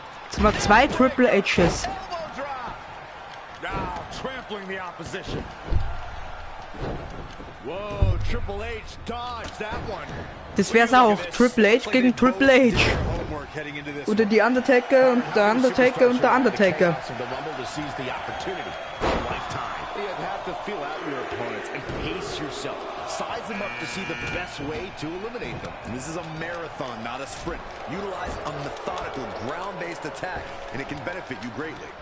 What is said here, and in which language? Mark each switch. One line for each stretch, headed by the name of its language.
German: Jetzt mal 2 Triple H's.
English: Elbow drop. Now trampling the opposition. Whoa, Triple H dodged that one.
German: Das wär's auch. Triple H gegen Triple H.
English: Homework heading into this.
German: Oder die Undertaker und der Undertaker und der Undertaker.
English: Of the Rumble to seize the opportunity. A lifetime. You have to feel out your opponents and pace yourself. Size them up to see the best way to eliminate them. This is a marathon, not a sprint. Utilize a methodical, ground-based attack, and it can benefit you greatly.